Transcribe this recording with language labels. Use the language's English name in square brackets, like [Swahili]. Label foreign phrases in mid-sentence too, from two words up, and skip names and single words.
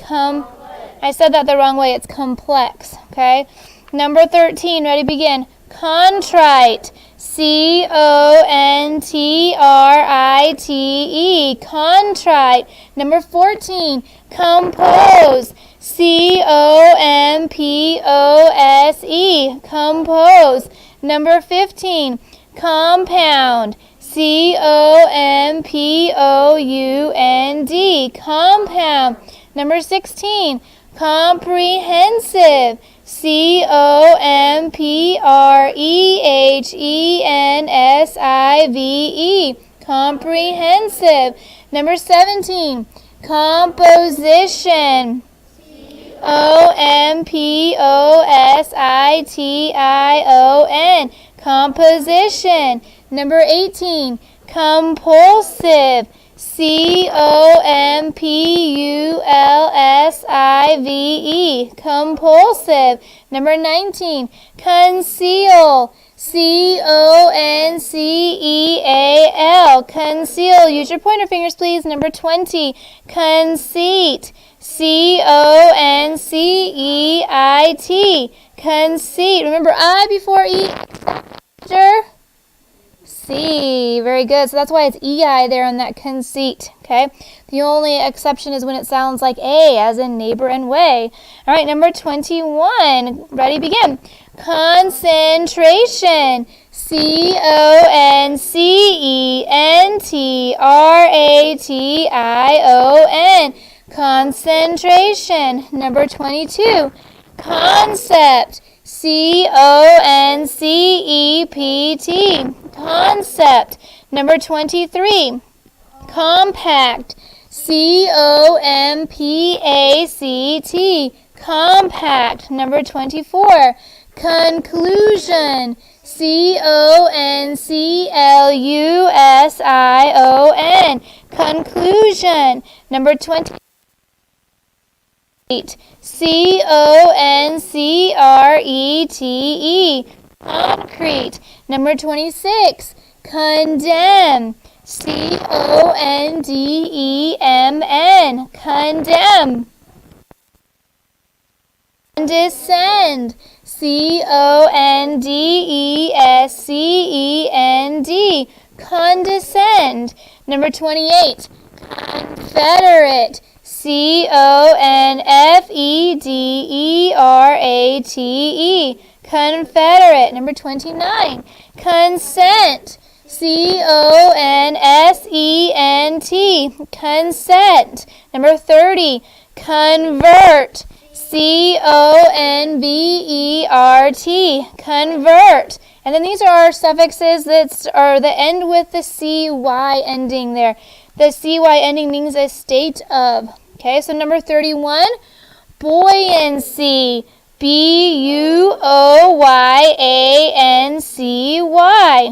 [English] I said that the wrong way. It's complex. Okay. Number 13. Ready, begin. Contrite. C-O-N-T-R-I-T-E, contrite. Number 14, compose. C-O-M-P-O-S-E, compose. Number 15, compound. C-O-M-P-O-U-N-D, compound. Number 16, comprehensive. C-O-M-P-R-E-H-E-N-S-I-V-E, comprehensive. Number 17, composition. O-M-P-O-S-I-T-I-O-N, composition. Number 18, compulsive. C-O-M-P-U-L-S-I-V-E, compulsive. Number 19, conceal. C-O-N-C-E-A-L, conceal. Use your pointer fingers, please. Number 20, conceit. C-O-N-C-E-I-T, conceit. Remember I before E. C. Very good. So that's why it's E-I there on that conceit. Okay. The only exception is when it sounds like A, as in neighbor and way. All right. Number 21. Ready? Begin. Concentration. C-O-N-C-E-N-T-R-A-T-I-O-N. Concentration. Number 22. Concept. C-O-N-C-E-P-T, concept. Number 23, compact. C-O-M-P-A-C-T, compact. Number 24, conclusion. C-O-N-C-L-U-S-I-O-N, conclusion. Number 28, C-O-N-C-R-E-T-E, concrete. Number 26, condemn. C-O-N-D-E-M-N, condemn. Condescend. C-O-N-D-E-S-C-E-N-D, condescend. Number 28, confederate. C-O-N-F-E-D-E-R-A-T-E, confederate. Number 29, consent. C-O-N-S-E-N-T, consent. Number 30, convert. C-O-N-V-E-R-T, convert. And then these are our suffixes that end with the C-Y ending there. The C-Y ending means a state of. Okay, so number 31, buoyancy. B-U-O-Y-A-N-C-Y.